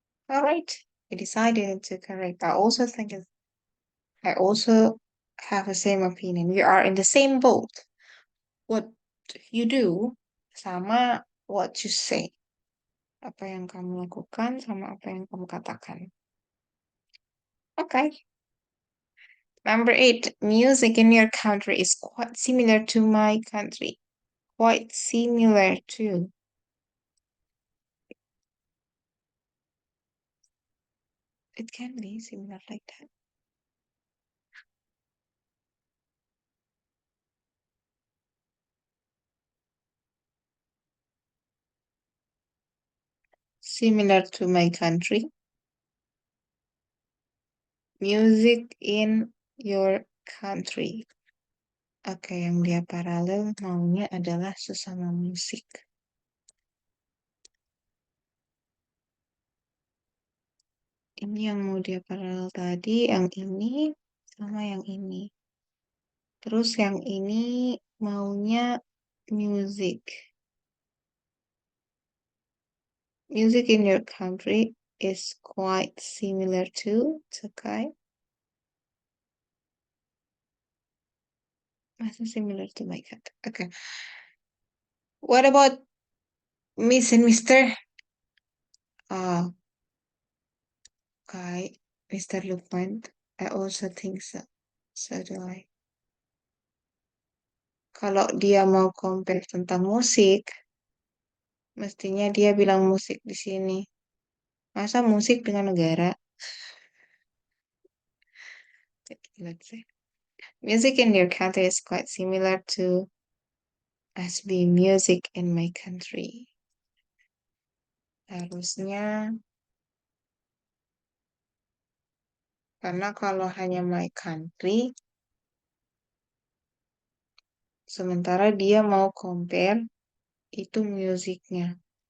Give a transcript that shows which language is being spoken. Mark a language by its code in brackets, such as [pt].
[en] All right. We decided to correct. I also have the same opinion. We are in the same boat. What you do sama what you say. [id] Apa yang kamu lakukan sama apa yang kamu katakan. [en] Okay. Number 8, music in your country is quite similar to my country. Quite similar to. It can be similar like that. Similar to my country. Music in your country. [id] Oke, yang dia paralel maunya adalah sesama musik. Ini yang mau dia paralel tadi, yang ini sama yang ini. Terus yang ini maunya music. [en] Music in your country is quite similar to, it's okay. [id] Masa [en] similar to my country. Okay. What about Miss and Mister? Okay, Mr. Lukman. I also think so. So do I. [id] Kalau dia mau compare tentang musik, mestinya dia bilang musik di sini. Masa musik dengan negara? [en] Let's say. Music in your country is quite similar to as being music in my country. [id] Harusnya, karena kalau hanya my country, sementara dia mau compare, itu musiknya.